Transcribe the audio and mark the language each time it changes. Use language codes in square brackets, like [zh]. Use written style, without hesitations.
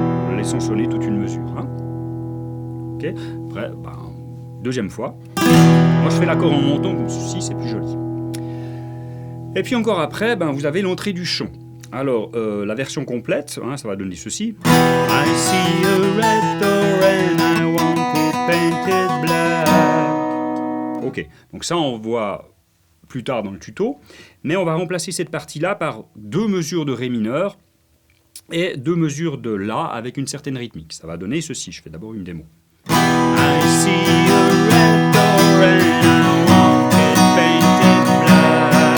[fr] en laissant sonner toute une mesure. Hein. Ok. Après, deuxième fois. Moi, je fais l'accord en montant comme ceci, c'est plus joli. Et puis encore après, vous avez l'entrée du chant. Alors, la version complète, hein, ça va donner ceci. [en] I see a red door and I want it painted black. [fr] Ok, donc ça on voit plus tard dans le tuto, mais on va remplacer cette partie-là par 2 mesures de Ré mineur et 2 mesures de La avec une certaine rythmique. Ça va donner ceci, je fais d'abord une démo. [en] I see a red door and I want it painted black.